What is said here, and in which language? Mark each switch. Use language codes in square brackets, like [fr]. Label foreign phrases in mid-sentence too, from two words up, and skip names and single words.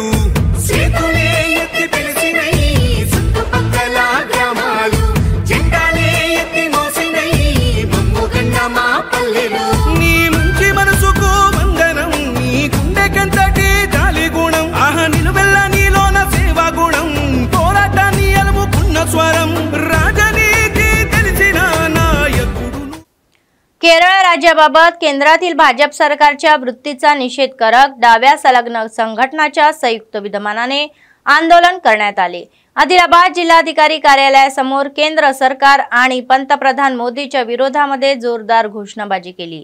[te] చేతులే ఎత్తి పిలిచినై చుట్టుపక్కల గ్రామాలు, జెండాలే ఎత్తి మోసినై మమ్ము గన్న మా పల్లెలు. నీ మంచి మనసుకు వందనం, నీ గుండెకంతటి జాలి గుణం, ఆహ నిలువెల్ల నీలోన సేవా గుణం, పోరాటాన్ని అలుముకున్న స్వరం, రాజనీతి తెలిసిన [mr] केरळ राज्याबाबत केंद्रातील भाजप सरकारच्या वृत्तीचा निषेध करत डाव्या संलग्न संघटनाच्या संयुक्त विद्यमानाने आंदोलन करण्यात आले. आदिलाबाद जिल्हाधिकारी कार्यालयासमोर केंद्र सरकार आणि पंतप्रधान मोदीच्या विरोधामध्ये जोरदार घोषणाबाजी केली.